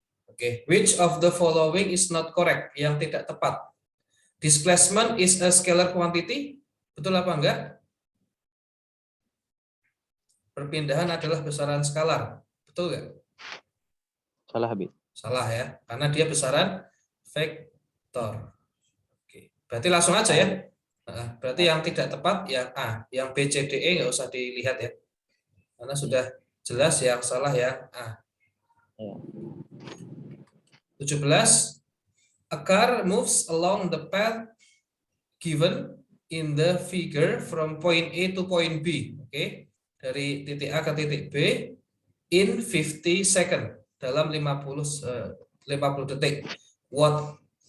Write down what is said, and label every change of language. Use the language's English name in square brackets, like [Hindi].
[English] Oke, which of the following is not correct? [Indonesian] Yang tidak tepat. [English] Displacement is a scalar quantity. [Indonesian] Betul apa enggak? Perpindahan adalah besaran skalar. Betul enggak? Salah, Bi. Salah ya, karena dia besaran vektor. Oke, berarti langsung aja ya. Berarti yang tidak tepat yang A, yang B, C, D, E nggak usah dilihat ya, karena sudah jelas yang salah yang A. 17. [English] A car moves along the path given in the figure from point A to point B. [Indonesian] Oke, dari titik A ke titik B [English] in 50 second, [Indonesian] dalam 50 detik. What